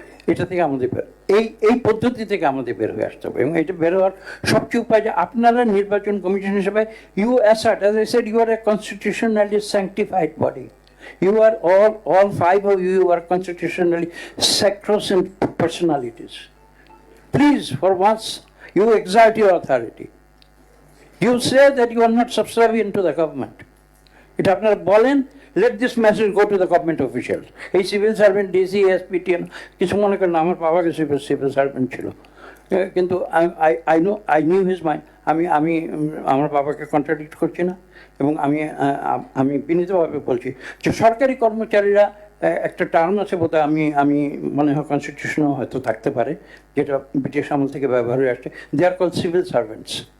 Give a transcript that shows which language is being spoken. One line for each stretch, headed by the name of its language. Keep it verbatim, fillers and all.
Bangla: এটা থেকে আমাদের এই এই পদ্ধতি থেকে আমাদের বের হয়ে আসতে হবে। এবং এটা বের হওয়ার সবচেয়ে উপায় যে আপনারা নির্বাচন কমিশন হিসেবে
English: You assert, as I said, you are a constitutionally sanctified body, you are all all five of you are constitutionally sacrosanct personalities. Please, for once, you exert your authority. You say that you are not subservient to the government. It
Bangla: আপনারা বলেন,
English: let this message go to the government officials.
Bangla: এই civil servant DC SP TN কিছু মনে করেন, আমার বাবাকে civil civil servant ছিল, কিন্তু
English: I I know I knew his mind.
Bangla: আমি আমি আমার বাবাকে কন্ট্রাডিক্ট করছি না, এবং আমি আমি বিনীতভাবে বলছি যে সরকারি কর্মচারীরা একটা টার্ম আছে বোধহয়, আমি আমি মনে হয় কনস্টিটিউশনও হয়তো থাকতে পারে, যেটা ব্রিটিশ আমল থেকে ব্যবহার হয়ে আসছে,
English: They are call civil servants.